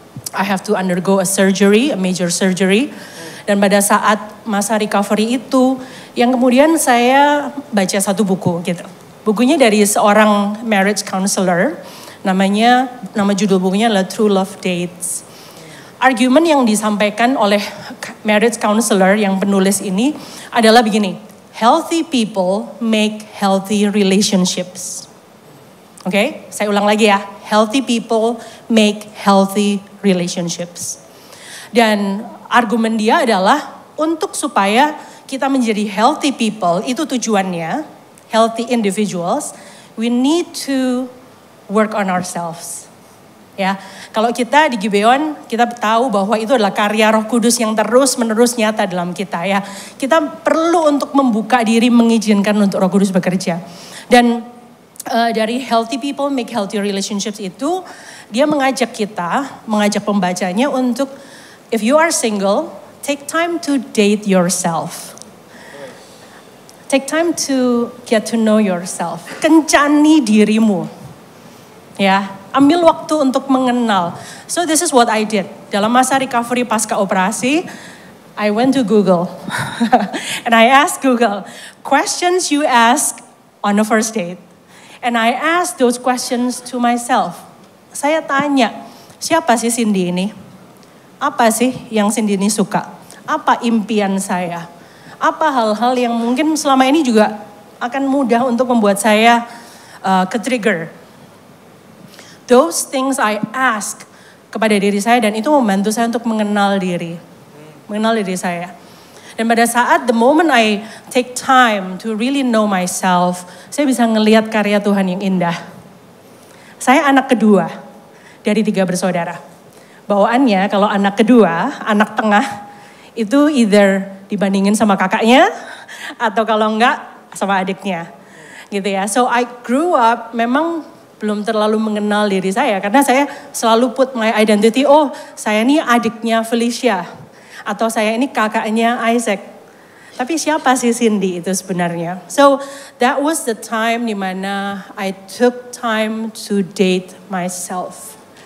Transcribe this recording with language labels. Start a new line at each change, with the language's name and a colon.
English: I have to undergo a major surgery.
Indonesian: Dan pada saat masa recovery itu, yang kemudian saya baca satu buku gitu. Bukunya dari seorang marriage counselor, nama judul bukunya adalah True Love Dates. Argumen yang disampaikan oleh marriage counselor yang penulis ini adalah begini.
English: Healthy people make healthy relationships.
Indonesian: Oke, saya ulang lagi ya.
English: Healthy people make healthy relationships.
Indonesian: Dan argumen dia adalah untuk supaya kita menjadi
English: healthy people,
Indonesian: itu tujuannya,
English: healthy individuals, we need to work on ourselves.
Indonesian: Ya, kalau kita di Gibeon, kita tahu bahwa itu adalah karya Roh Kudus yang terus-menerus nyata dalam kita ya. Kita perlu untuk membuka diri, mengizinkan untuk Roh Kudus bekerja. Dan dari
English: Healthy People Make Healthy Relationships
Indonesian: itu, dia mengajak pembacanya untuk,
English: if you are single, take time to date yourself. Take time to get to know yourself.
Indonesian: Kencani dirimu. Ya. Ambil waktu untuk mengenal.
English: So this is what I did.
Indonesian: Dalam masa recovery pasca operasi,
English: I went to Google. And I asked Google, questions you ask on a first date. And I asked those questions to myself.
Indonesian: Saya tanya, siapa sih Cindy ini? Apa sih yang Cindy ini suka? Apa impian saya? Apa hal-hal yang mungkin selama ini juga akan mudah untuk membuat saya ke-trigger.
English: Those things I ask
Indonesian: kepada diri saya dan itu membantu saya untuk mengenal diri saya. Dan pada saat
English: the moment I take time to really know myself,
Indonesian: saya bisa ngelihat karya Tuhan yang indah. Saya anak kedua dari 3 bersaudara. Bawaannya kalau anak kedua, anak tengah itu either dibandingin sama kakaknya atau kalau enggak sama adiknya. Gitu ya.
English: So I grew up
Indonesian: memang belum terlalu mengenal diri saya karena saya selalu
English: put my identity,
Indonesian: oh saya ini adiknya Felicia atau saya ini kakaknya Isaac. Tapi siapa sih Cindy itu sebenarnya?
English: So that was the time
Indonesian: dimana
English: I took time to date myself.